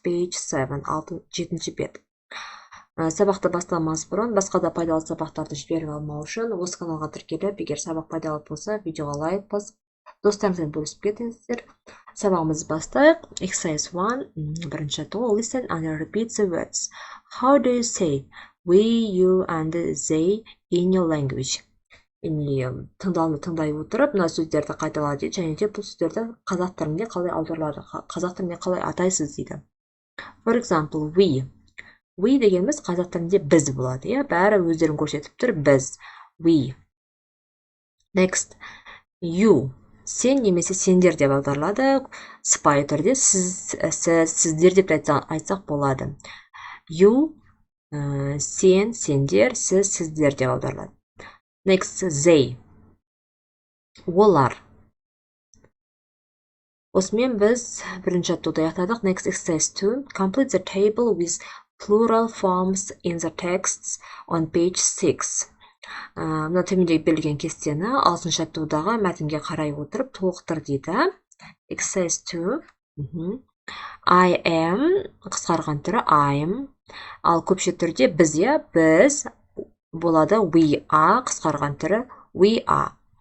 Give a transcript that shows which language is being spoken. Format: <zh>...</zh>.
<en>Page 7,</en> <kk>7-ші бет. Сабақты бастамас бұрын басқа да пайдалы сабақтарды жіберіп алмау үшін осы каналға тіркеліп, егер сабақ пайдалы болса, видеоға лайк басып, достарыңызбен бөлісіп кетіңіздер. Сабағымызды бастайық.</kk> <en>Exercise 1,</en> <kk>бірінші тоол.</kk> <en>Listen and repeat the words. How do you say we, you and they in your language?</en> <kk>Тыңдауды тыңдай отырып, мына сөздерді қайтала дейді, және де бұл сөздерді қазақ тілінде қалай аударылады, қазақ тілінде қалай атайсыз дейді.</kk> <en>For example, we.</en> <kk>We дегеніміз қазақ тілінде біз болады, бәрі өздерін көрсетіп тұр, біз.</kk> <en>We. Next, you.</en> <kk>Сен немесе сендер деп аударылады. Сыпайы түрде сіздер деп айтсақ болады. You, сен, сендер, сіздер деп аударылады.</kk> <en>Next, they.</en> <kk>Олар. Осымен біз бірінші жаттығуды аяқтадық.</kk> <en>Next, exercise 2. Complete the table with plural forms in the texts on page 6.</en> <kk>Мына төмендегі берілген кестені 6-шы жаттығудағы мәтінге қарай отырып толықтыр дейді.</kk> <en>Exercise 2. I am,</en> <kk>қысқарған түрі I am. Ал көпше түрде біз, біз болады</kk> <en>we are,</en> <kk>қысқарған түрі we are.</kk>